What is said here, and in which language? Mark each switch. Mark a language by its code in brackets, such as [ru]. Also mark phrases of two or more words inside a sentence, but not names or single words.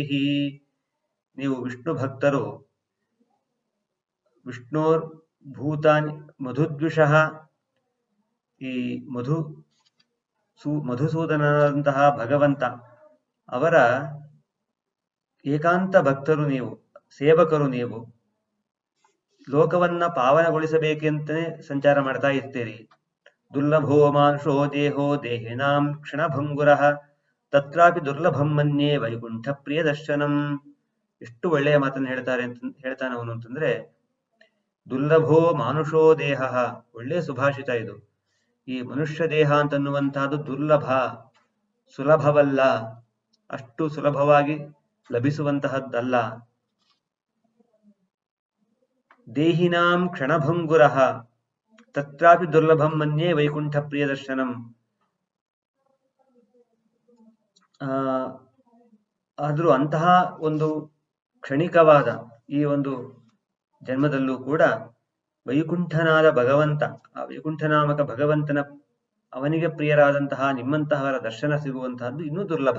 [kn] ನೀವು ವಿಷ್ಣು ಭಕ್ತರು, [sa] ವಿಷ್ಣೋರ್ಭೂತಾನಿ ಮಧುದ್ವಿಷಃ, [kn] ಈ ಮಧುಸೂದನಂತಹ ಭಗವಂತ ಅವರ ಏಕಾಂತ ಭಕ್ತರು ನೀವು, ಸೇವಕರು ನೀವು. ಲೋಕವನ್ನ ಪಾವನಗೊಳಿಸಬೇಕೆಂತಲೇ ಸಂಚಾರ ಮಾಡ್ತಾ ಇರ್ತೀರಿ. [sa] ದುರ್ಲಭೋ ಮಾನುಷೋ ದೇಹೋ ದೇಹಿನಾಂ ಕ್ಷಣಭಂಗುರಃ ತತ್ರಾಪಿ ದುರ್ಲಭಂ ಮನ್ಯೇ ವೈಕುಂಠ ಪ್ರಿಯ ದರ್ಶನಂ. [kn] ಎಷ್ಟು ಒಳ್ಳೆಯ ಮಾತನ್ನು ಹೇಳ್ತಾನೆ ಅವನು ಅಂತಂದ್ರೆ, [sa] ದುರ್ಲಭೋ ಮಾನುಷೋ ದೇಹ, [kn] ಒಳ್ಳೆಯ ಸುಭಾಷಿತ ಇದು. ಈ ಮನುಷ್ಯ ದೇಹ ಅಂತನ್ನುವಂತಹದ್ದು ದುರ್ಲಭ, ಸುಲಭವಲ್ಲ, ಅಷ್ಟು ಸುಲಭವಾಗಿ ಲಭಿಸುವಂತಹದ್ದಲ್ಲ. [sa] ದೇಹಿನಾಂ ಕ್ಷಣಭಂಗುರಃ ತತ್ರಾಪಿ ದುರ್ಲಭಂ ಮನ್ಯೇ ವೈಕುಂಠ ಪ್ರಿಯ ದರ್ಶನಂ. [kn] ಆದ್ರೂ ಅಂತಹ ಒಂದು ಕ್ಷಣಿಕವಾದ ಈ ಒಂದು ಜನ್ಮದಲ್ಲೂ ಕೂಡ ವೈಕುಂಠನಾದ ಭಗವಂತ, ಆ ವೈಕುಂಠನಾಮಕ ಭಗವಂತನ ಅವನಿಗೆ ಪ್ರಿಯರಾದಂತಹ ನಿಮ್ಮಂತಹವರ ದರ್ಶನ ಸಿಗುವಂತಹದ್ದು ಇನ್ನೂ ದುರ್ಲಭ.